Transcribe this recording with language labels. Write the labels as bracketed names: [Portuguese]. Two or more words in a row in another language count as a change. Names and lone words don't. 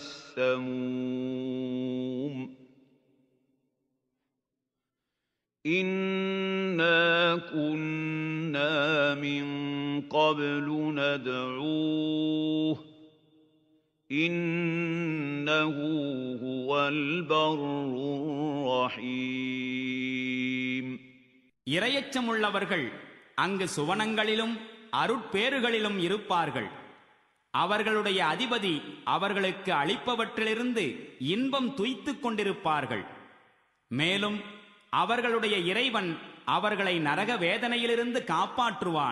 [Arabic] السموم إنا كنا من قبل ندعوه إنه هو البر الرحيم [Tamil] இரையச்சமுள்ளவர்கள் அங்கு சுவனங்களிலும் அருட்பேறுகளிலும் இருப்பார்கள். அவர்களுடைய அதிபதி அவர்களுக்கு அளிப்பவற்றிலிருந்து இன்பம் துய்த்துக் கொண்டிருப்பார்கள். மேலும் அவர்களுடைய இறைவன் அவர்களை நரக வேதனையிலிருந்து காப்பாற்றுவான்.